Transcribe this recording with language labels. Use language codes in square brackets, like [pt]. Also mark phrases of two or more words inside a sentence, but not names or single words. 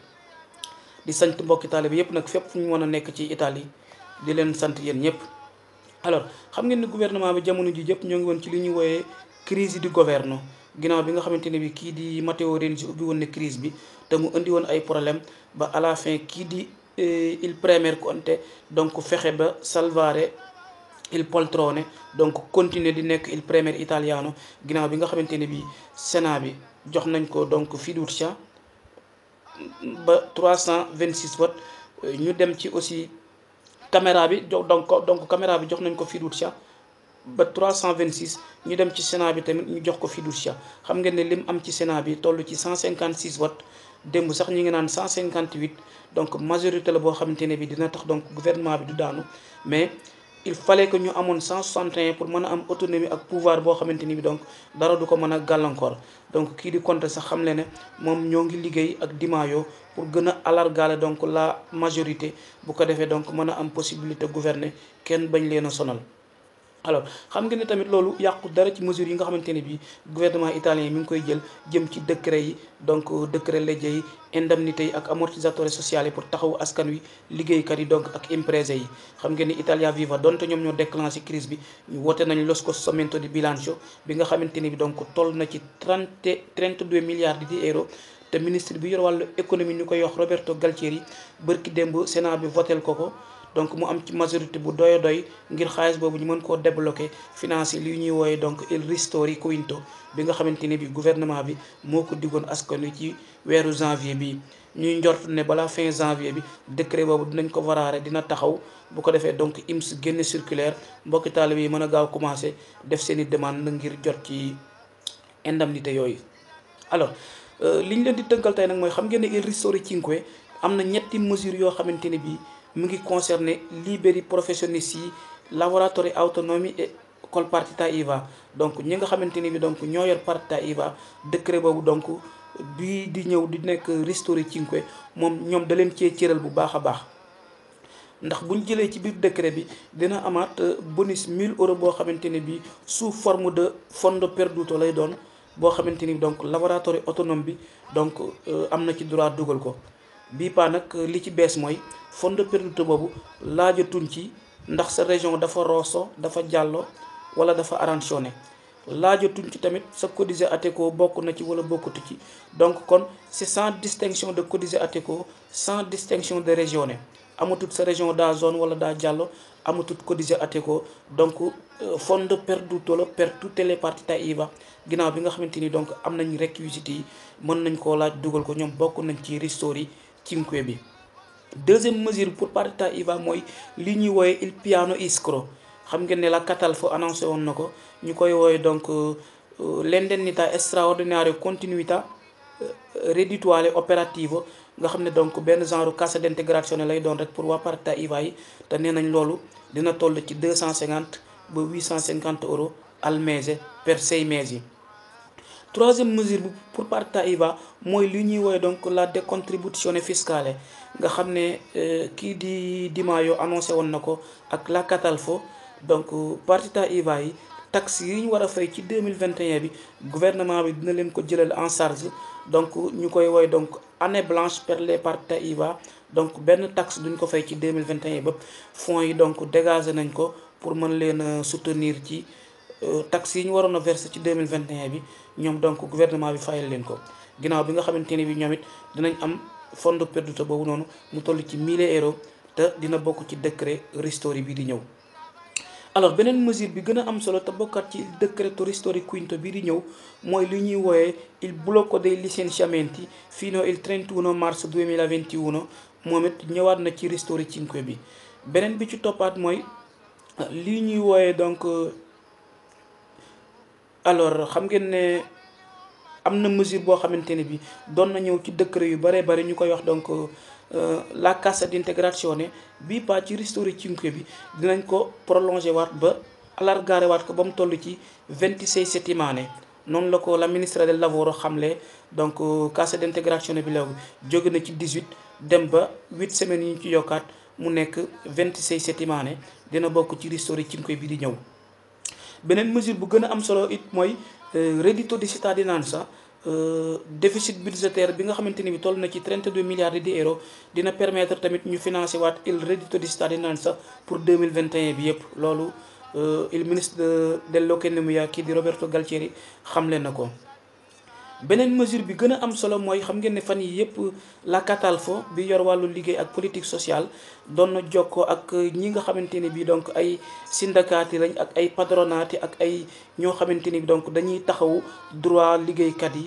[wo] di sant mbokki taalibe yëpp nag fépp fu ñu mën a nekk ci Italie, di leen sant yéen ñëpp. alors xam ngeen ni gouvernement bi jamono ji jëpp ñoo ngi woon ci li ñuy wooyee crise [it] di governo, [wo] ginnaaw bi nga xamante ne bi kii di Matteo Renzi ubbi woon ne crise bi te mu indi woon ay problème ba [fr] à la fin [wo] kii di [it] il premier [wo] Conte donc fexe ba [it] salvare il poltrone, [wo] donc continuer di nekk [it] il premier italiano, [wo] ginnaaw bi nga xamante ne bi Sénat bi jox nañ ko donc fiducia ba 326 votes. ñu dem ci aussi caméra bi donc caméra bi jox nañ ko fiducia ba 326. ñu dem ci Sénat bi tamit ñu jox ko fiducia. xam ngeen ne lim am ci Sénat bi toll ci 156 votes, démb sax ñi ngi naan 158. donc majorité la boo xamante ne bi dina tax donc gouvernement bi du daanu, [fr] mais il fallait que [wo] ñu amoon 161 pour mën a am autonomie ak pouvoir boo xamante ni bi donc dara du ko mën a gàllankoor. donc kii di Conte sax xam le ne moom ñoo ngi liggéey ak Di Maio pour gën a alargaale donc [fr] la majorité, [wo] bu ko defee donc mën a am [fr] possibilité gouverner, [wo] kenn bañ leen a sonal. alors xam ngeen ne tamit loolu yàqu dara ci mesures yi nga xamante ne bii [fr] gouvernement italien [wo] mi ngi koy jël jëm ci décret yi, donc décret legge yi, indemnité yi ak [it] ammortizzatori sociali [wo] yi pour taxawu askan wi, liggéeykat yi donc ak imprese yi. xam ngeen ni Italia Viva donte ñoom ñoo déclenché crise bi, ñu woote nañ [it] lo scostamento di bilancio [wo] bi nga xamante ni bi donc toll na ci 32 milliards [it] di euro. [wo] te ministre bi yor wàllu économie ñu koy wax Roberto Galtieri bërki démb Sénat bi votel ko donc mu am ci majorité bu doy ngir xaalis boobu ñu mën koo débloquer financer li ñuy wooye donc [it] il ristori quinto [wo] bi nga xamante ne bi gouvernement bi moo ko diggoon askan wi ci weeru janvier bi. ñuy njort ne balaa fin janvier bi décret boobu dinañ ko varaare, dina taxaw, bu ko defee donc IMS génne circulaire, mbokki taalibe yi mën a gaaw commencé def seen i demande ngir jot ci indemnité yooyu. alors li ñu leen di tënkal tey nag mooy xam ngeen ne [it] il ristori cinque [wo] am na ñetti mesures yoo xamante ne bii mu ngi concerné [it] liberi professionisti [wo] yi, [it] lavoratori autonomi [wo] et [it] col partita IVA. [wo] donc ñi nga xamante ni bi donc ñoo yor [it] partita IVA, [wo] décret boobu donc bii di ñëw di nekk [it] ristori cinque [wo] moom ñoom da leen cee cëral bu baax a baax. ndax buñ jëlee ci biir décret bi dina amaat bonus 1000 euros boo xamante ne bi [fr] sous forme de [it] fondo perduto [wo] lay doon, boo xamante ni donc [it] lavoratori autonome [wo] bi donc am na ci droit dugal ko. bii paa nag li ci bees mooy [it] fondo perduto [wo] boobu laajatuñ ci ndax sa région dafa Rosso, dafa Diallo wala dafa arancione. laajatuñ ci tamit sa cotisé Ateco bokk na ci wala bokkutu ci. donc kon [fr] c'est sans distinction de cotisé Ateco, sans distinction de regione. [wo] amatut sa région daa zone wala daa Diallo, amatut cotisé Ateco, donc [it] fondo perduto [wo] la [it] per tutte le partite IVA. [wo] ginnaaw bi nga xamante ni donc am nañ réquisites yi, mën nañ koo laaj dugal ko, ñoom bokk nañ ci [it] ristori cinque [wo] bi. [fr] Deuxième mesure pour [it] partita IVA [wo] mooy li ñuy wooye [it] il piano iskro. [wo] xam ngeen ne la Catalfo annoncé woon na ko ñu koy wooye donc [it] l'indennità straordinaria continuità reddituale operative, [wo] nga xam ne donc benn genre [it] cassa integrazione [wo] lay doon rek pour waa [it] partita IVA [wo] yi, te nee nañ loolu dina toll ci 250 ba 850 euros [it] al mese per 6 mesi. [fr] Troisième mesure pour [it] partita IVA [wo] mooy li ñuy woowe donc [it] la décontribuzione fiscale, [wo] nga xam ne kii Di Maio annoncé woon na ko ak la Catalfo. Donc [it] partita IVA [wo] yi taxe yi ñu war a fay ci 2021 bi gouvernement bi dina leen ko jëlal [fr] en charge, [wo] donc ñu koy woowe donc [fr] année blanche [wo] per les [it] partita IVA. [wo] donc benn taxe duñ ko fay ci 2021 ba fonds yi donc dégagé nañ ko pour mën leen soutenir ci taxes yi ñu waroon a verser ci 2021 bi, ñoom donc gouvernement bi fayal leen ko ginnaaw bi nga xamante ne bi ñoom it dinañ am [it] fondo perduto [wo] boobu noonu mu toll ci 1000 euros, te dina bokk ci décret ristori bi di ñëw. Alors beneen mesure bi gën a am solo te bokkaat ci [it] decreto ristori quinto [wo] bi di ñëw mooy li ñuy wooyee [it] il blocco dei licenziamenti fino il 31 marzo 2021, [wo] moom it ñëwaat na ci [it] ristori cinque [wo] bi. beneen bi ci toppaat mooy li ñuy wooyee donc alors xam ngeen ne am na mesure boo xamante ne bi doon na ñëw ci décret yu bare bari ñu koy wax donc [it] la cassa integrazione [wo] bii pas ci [it] ristori cinque [wo] bi dinañ ko prolongé waat ba allargare waat ko ba mu toll ci 26 settimane. noonu la ko [it] la ministra del lavoro [wo] xamle, donc [it] cassa integrazione [wo] bi léegi jóge na ci 18 dem ba 8 semaines yi ñu ci yokkaat mu nekk 26 settimane, dina bokk ci [it] ristori cinque [wo] bi di ñëw. beneen mesure bu gën a am solo it mooy [it] reddito di cittadinanza. [fr] Déficit budgétaire [wo] bi nga xamante ni bi toll na ci 32 [it] miliardi di euro [wo] dina permettre tamit ñu financer waat [it] il reddito di cittadinanza [wo] pour 2021 bi yëpp. loolu [it] il ministre dell'economia [wo] kii di Roberto Galtieri xamle na ko. beneen mesure bi gën a am solo mooy xam ngeen ne fan yi yëpp la Catalfo bi yor wàllu liggéey ak [fr] politique sociale [wo] doon na jokkoo ak ñi nga xamante ni bi donc ay syndicati lañ ak ay patronati ak ay ñoo xamante ni bi donc dañuy taxawu droit liggéeykat yi.